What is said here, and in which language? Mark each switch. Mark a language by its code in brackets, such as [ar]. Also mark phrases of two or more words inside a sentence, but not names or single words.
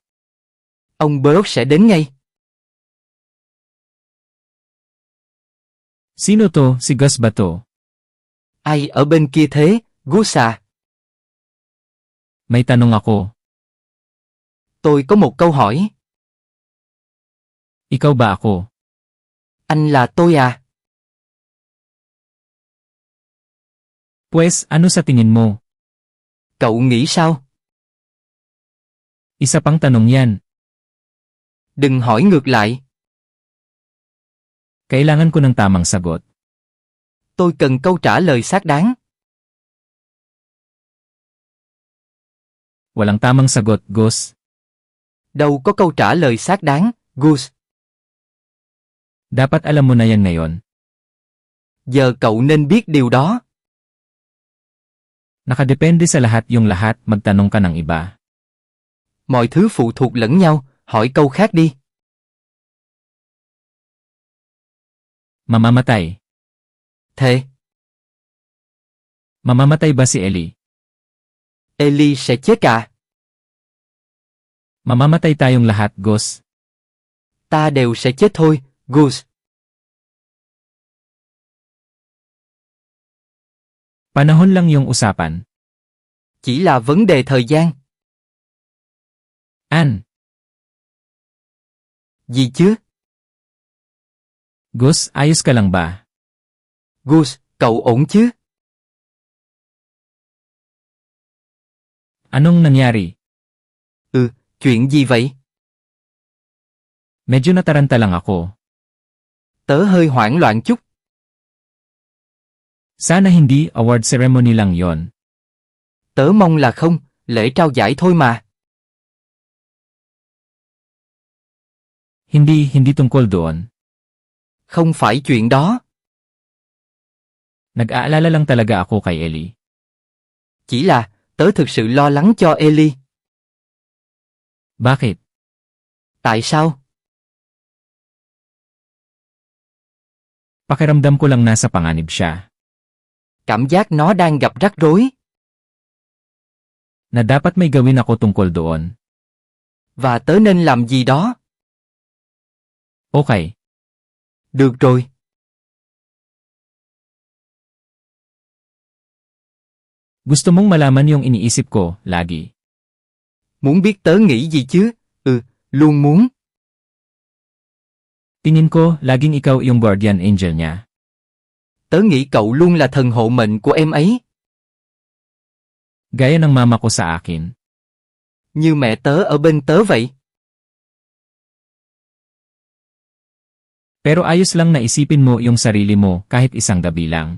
[vi] Ông Brooke sẽ đến ngay. [tl] Sino to, si Gus ba to? [vi] Ai ở bên kia thế, Gus à? [tl] May tanong ako. [vi] Tôi có một câu hỏi. [tl] Ikaw ba ako? [vi] Anh là tôi à? [tl] Pues, ano sa tingin mo? [vi] Cậu nghĩ sao? [tl] Isa pang tanong yan. [vi] Đừng hỏi ngược lại. [tl] Kailangan ko ng tamang sagot. [vi] Tôi cần câu trả lời xác đáng. [tl] Walang tamang sagot, Gus. [vi] Đâu có câu trả lời xác đáng, Gus. [tl] Dapat alam mo na yan ngayon. [vi] Giờ cậu nên biết điều đó. [tl] Nakadepende sa lahat yung lahat, magtanong ka ng iba. [vi] Mọi thứ phụ thuộc lẫn nhau, hỏi câu khác đi. [tl] Mamamatay. [vi] Thề. [tl] Mamamatay ba si Ellie? [vi] Ellie sẽ chết à? [tl] Mamamatay tayong lahat, Gus. [vi] Ta đều sẽ chết thôi, Gus. [tl] Panahon lang yung usapan. [vi] Chỉ là vấn đề thời gian. [tl] An? [vi] Gì chứ? [tl] Gus, ayos ka lang ba? [vi] Gus, cậu ổn chứ? [tl] Anong nangyari? [vi] Chuyện gì vậy? [tl] Medyo nataranta lang ako. [vi] Tớ hơi hoảng loạn chút. [tl] Sana hindi, [en] award ceremony [tl] lang yon. [vi] Tớ mong là không, lễ trao giải thôi mà. [tl] Hindi tungkol doon. [vi] Không phải chuyện đó. [tl] Nag-aalala lang talaga ako kay Ellie. [vi] Chỉ là, tớ thực sự lo lắng cho Ellie. [tl] Bakit? [vi] Tại sao? [tl] Pakiramdam ko lang nasa panganib siya. [vi] Cảm giác nó đang gặp rắc rối. [tl] Na dapat may gawin ako tungkol doon. [vi] Và tớ nên làm gì đó. [tl] Okay. [vi] Được rồi. [tl] Gusto mong malaman yung iniisip ko, lagi. [vi] Muốn biết tớ nghĩ gì chứ? Luôn muốn. [tl] Tingin ko, laging ikaw yung [en] guardian angel [tl] niya. [vi] Tớ nghĩ cậu luôn là thần hộ mệnh của em ấy. [tl] Gaya ng mama ko sa akin. [vi] Như mẹ tớ ở bên tớ vậy. [tl] Pero ayos lang na isipin mo yung sarili mo kahit isang gabi lang.